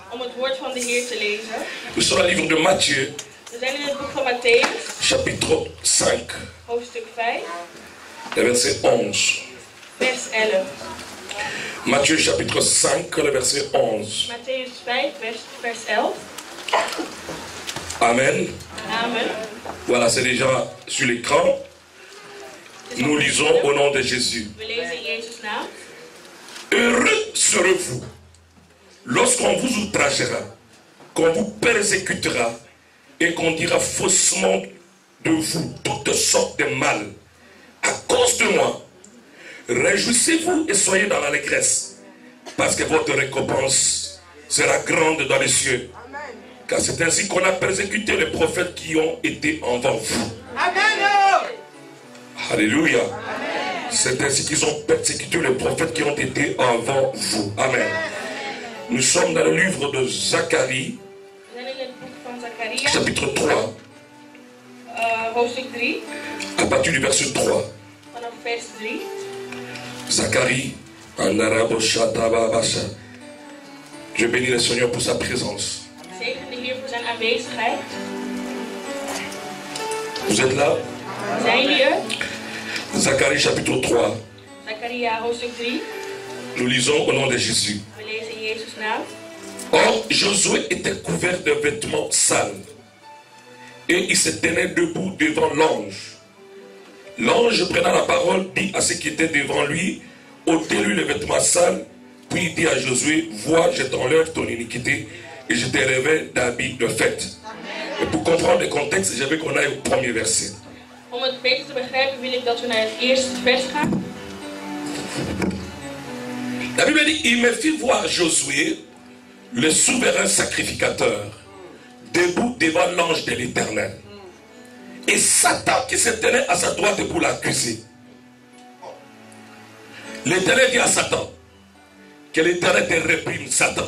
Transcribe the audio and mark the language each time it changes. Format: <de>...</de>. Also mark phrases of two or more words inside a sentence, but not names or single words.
<nl>om het woord van de Heer te lezen.</nl> <fr>Nous sommes dans le livre de Matthieu,</fr> <nl>We zijn in het boek van Matthäus,</nl> <fr>chapitre 5,</fr> <nl>hoofdstuk 5,</nl> <fr>le verset 11.</fr> <nl>vers 11.</nl> <fr>Matthieu chapitre 5, le verset 11.</fr> <nl>Matthäus 5, vers 11.</nl> <fr>Amen.</fr> <nl>Amen.</nl> <fr>Voilà, c'est déjà sur l'écran. Nous lisons au nom de Jésus.</fr> <nl>We lezen in Jezus' naam.</nl> <fr>Heureux serez-vous lorsqu'on vous outragera, qu'on vous persécutera et qu'on dira faussement de vous toutes sortes de mal à cause de moi. Réjouissez-vous et soyez dans l'allégresse, parce que votre récompense sera grande dans les cieux. Car c'est ainsi qu'on a persécuté les prophètes qui ont été avant vous. Amen. Alléluia. C'est ainsi qu'ils ont persécuté les prophètes qui ont été avant vous. Amen. Nous sommes dans le livre de Zacharie,</fr> <nl>We zijn in het boek van Zacharia,</nl> <fr>chapitre 3,</fr> <nl>hoofdstuk 3,</nl> <fr>à partir du verset 3.</fr> <nl>vanaf vers 3.</nl> <fr>Zacharie, en arabe, Shatababasha. Je bénis le Seigneur pour sa présence.</fr> <nl>Zegen de Heer voor zijn aanwezigheid.</nl> <fr>Vous êtes là?</fr> <nl>Zijn jullie er?</nl> <fr>Zacharie, chapitre 3.</fr> <nl>Zacharia, hoofdstuk 3.</nl> <fr>Nous lisons au nom de Jésus.</fr> <nl>We lezen in Jezus' naam.</nl> <fr>Or, Josué était couvert de vêtements sales, et il se tenait debout devant l'ange. L'ange, prenant la parole, dit à ceux qui étaient devant lui, ôtez-lui les vêtements sales, puis il dit à Josué, vois, je t'enlève ton iniquité, et je te revêts d'habits de fête. Et pour comprendre le contexte, je veux qu'on aille au premier verset.</fr> <nl>Om het beter te begrijpen wil ik dat we naar het eerste vers gaan.</nl> <fr>La Bible dit, il me fit voir Josué, le souverain sacrificateur, debout devant l'ange de l'Éternel. Et Satan qui se tenait à sa droite pour l'accuser. L'Éternel dit à Satan, que l'Éternel te réprime, Satan.</fr>